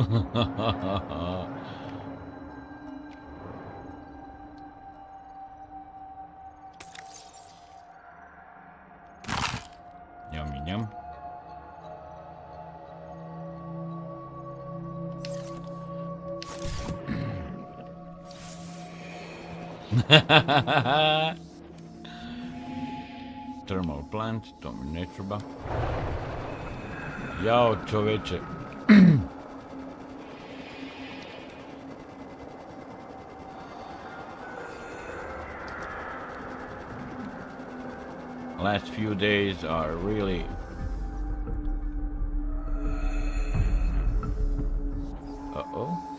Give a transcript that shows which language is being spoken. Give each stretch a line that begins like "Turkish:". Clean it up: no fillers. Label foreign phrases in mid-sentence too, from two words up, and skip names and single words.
English: Yummy yum. Thermal plant,
Serbian: to mi ne treba. Jao, čoveče.
English: Last few days are really uh-oh.